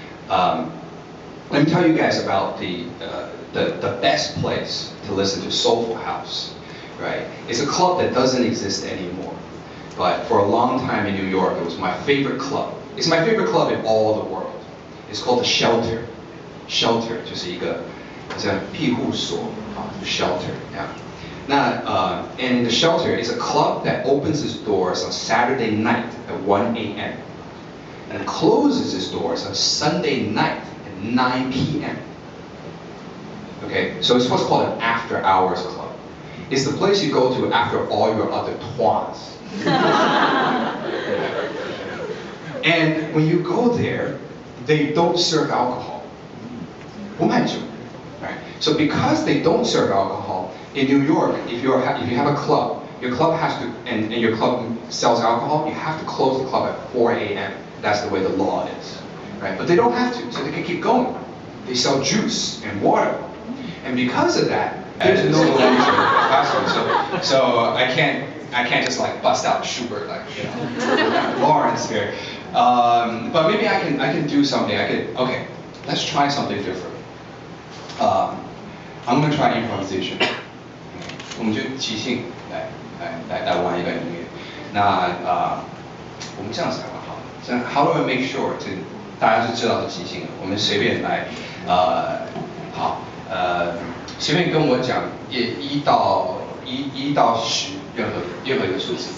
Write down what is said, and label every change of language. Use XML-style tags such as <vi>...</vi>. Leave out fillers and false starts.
<en>Let me tell you guys about the best place to listen to soulful house, right? It's a club that doesn't exist anymore. But for a long time in New York, it was my favorite club. It's my favorite club in all the world. It's called the Shelter.</en> <zh>Shelter 就是一个像庇护所shelter.</zh> <en>Yeah. And the Shelter is a club that opens its doors on Saturday night at 1 a.m. and closes its doors on Sunday night at 9 p.m. Okay, so it's what's called an after-hours club. It's the place you go to after all your other twans. And when you go there, they don't serve alcohol.</en> <zh>不卖酒.</zh> <en>Right? So because they don't serve alcohol, in New York, if you have a club your club has to, and your club sells alcohol, you have to close the club at 4 a.m. That's the way the law is, right? But they don't have to, so they can keep going. They sell juice and water. And because of that, there's no lecture classroom, so I can't just like bust out Schubert like, you know, Lawrence here. But maybe I can do something. Okay, let's try something different. I'm gonna try improvisation.</en> <zh>我们就即兴来玩一个音乐。那我们这样子好不好？这样</zh> <en>How do I make sure</en> <zh>这大家是知道是即兴的？我们随便来，好，随便跟我讲1到10，任何一个数字。</zh>